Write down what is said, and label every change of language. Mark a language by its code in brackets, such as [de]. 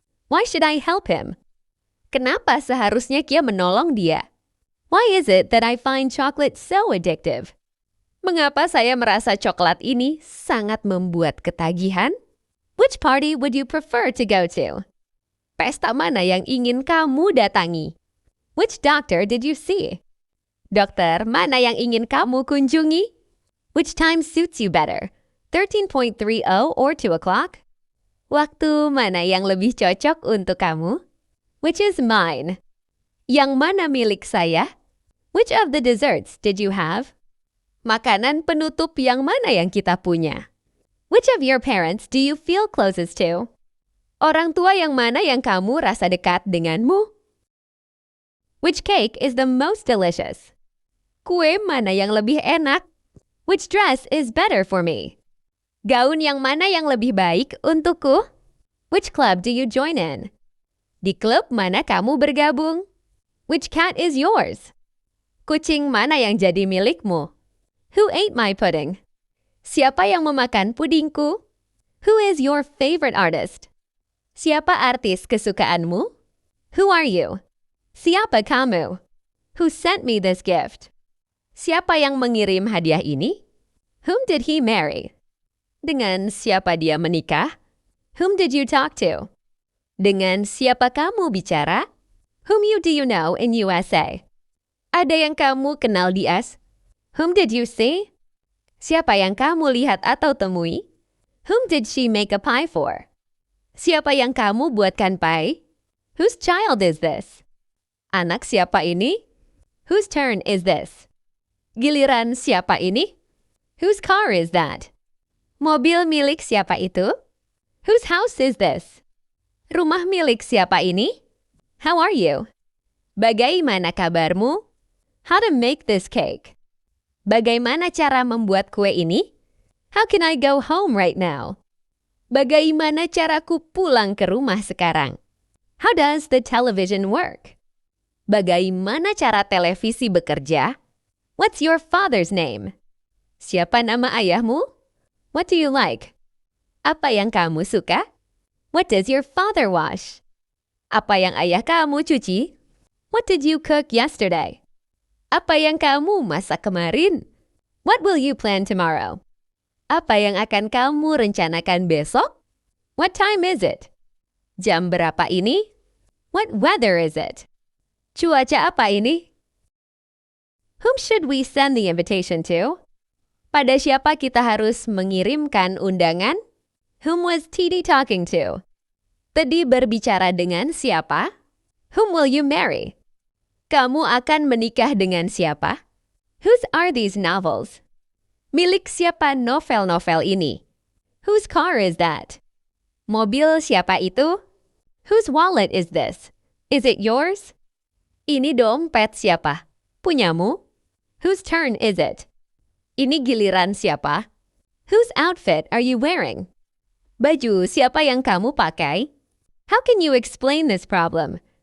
[en] Why should I help him? [id] Kenapa seharusnya Kia menolong dia? [en] Why is it that I find chocolate so addictive? [id] Mengapa saya merasa coklat ini sangat membuat ketagihan? [en] Which party would you prefer to go to? [id] Pesta mana yang ingin kamu datangi? [en] Which doctor did you see? [id] Dokter mana yang ingin kamu kunjungi? [en] Which time suits you better? 13.30 or 2 o'clock? [id] Waktu mana yang lebih cocok untuk kamu? [en] Which is mine? [id] Yang mana milik saya? [en] Which of the desserts did you have? [id] Makanan penutup yang mana yang kita punya? [en] Which of your parents do you feel closest to? [id] Orang tua yang mana yang kamu rasa dekat denganmu? [en] Which cake is the most delicious? [id] Kue mana yang lebih enak? [en] Which dress is better for me? [id] Gaun yang mana yang lebih baik untukku? [en] Which club do you join in? [id] Di klub mana kamu bergabung? [en] Which cat is yours? [id] Kucing mana yang jadi milikmu? [en] Who ate my pudding? [id] Siapa yang memakan pudingku? [en] Who is your favorite artist? [id] Siapa artis kesukaanmu? [en] Who are you? [id] Siapa kamu? [en] Who sent me this gift? [id] Siapa yang mengirim hadiah ini? [en] Whom did he marry? [id] Dengan siapa dia menikah? [en] Whom did you talk to? [id] Dengan siapa kamu bicara? [en] Whom do you know in USA? [id] Ada yang kamu kenal di US? [en] Whom did you see? [id] Siapa yang kamu lihat atau temui? [en] Whom did she make a pie for? [id] Siapa yang kamu buatkan pie? [en] Whose child is this? [id] Anak siapa ini? [en] Whose turn is this? [id] Giliran siapa ini? [en] Whose car is that? [id] Mobil milik siapa itu? [en] Whose house is this? [id] Rumah milik siapa ini? [en] How are you? [id] Bagaimana kabarmu? [en] How to make this cake? [id] Bagaimana cara membuat kue ini? [en] How can I go home right now? [id] Bagaimana caraku pulang ke rumah sekarang? [en] How does the television work? [id] Bagaimana cara televisi bekerja? [en] What's your father's name? [id] Siapa nama ayahmu? [en] What do you like? [id] Apa yang kamu suka? [en] What does your father wash? [id] Apa yang ayah kamu cuci? [en] What did you cook yesterday? [id] Apa yang kamu masak kemarin? [en] What will you plan tomorrow? [id] Apa yang akan kamu rencanakan besok? [en] What time is it? [id] Jam berapa ini? [en] What weather is it? [id] Cuaca apa ini? [en] Whom should we send the invitation to? [id] Pada siapa kita harus mengirimkan undangan? [en] Whom was TD talking to? [id] Teddy berbicara dengan siapa? [en] Whom will you marry? [id] Kamu akan menikah dengan siapa? [en] Whose are these novels? [id] Milik siapa novel-novel ini? [en] Whose car is that? [id] Mobil siapa itu? [en] Whose wallet is this? Is it yours? [id] Ini dompet siapa? Punyamu? [en] Whose turn is it? [id] Ini giliran siapa? [en] Whose outfit are you wearing? [id] Baju siapa yang kamu pakai? [en] How can you explain this problem?